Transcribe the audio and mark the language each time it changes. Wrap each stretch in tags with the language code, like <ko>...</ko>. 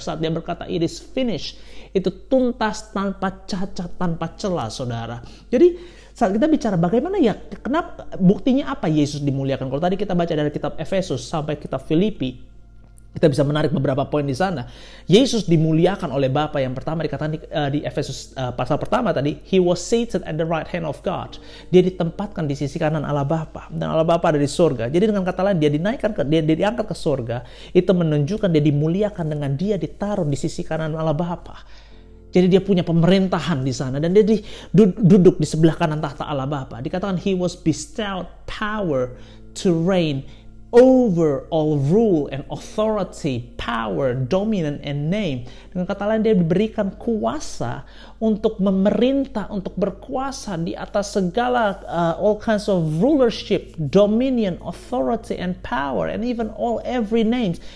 <id>Saat dia berkata</id> <en>it is finished,</en> <id>itu tuntas, tanpa cacat, tanpa celah, saudara. Jadi saat kita bicara bagaimana ya, kenapa, buktinya apa Yesus dimuliakan? Kalau tadi kita baca dari kitab Efesus sampai kitab Filipi, kita bisa menarik beberapa poin di sana. Yesus dimuliakan oleh Bapa. Yang pertama dikatakan di Efesus pasal pertama tadi,</id> <en>He was seated at the right hand of God.</en> <id>Dia ditempatkan di sisi kanan Allah Bapa, dan Allah Bapa ada di surga. Jadi dengan kata lain, dia diangkat ke surga. Itu menunjukkan dia dimuliakan dengan dia ditaruh di sisi kanan Allah Bapa. Jadi dia punya pemerintahan di sana, dan dia duduk di sebelah kanan tahta Allah Bapa. Dikatakan</id> <en>He was bestowed power to reign over all rule and authority, power, dominion, and name.</en> <id>Dengan kata lain, dia diberikan kuasa untuk memerintah, untuk berkuasa di atas segala</id> <en>all kinds of rulership, dominion, authority, and power, and even every names.</en>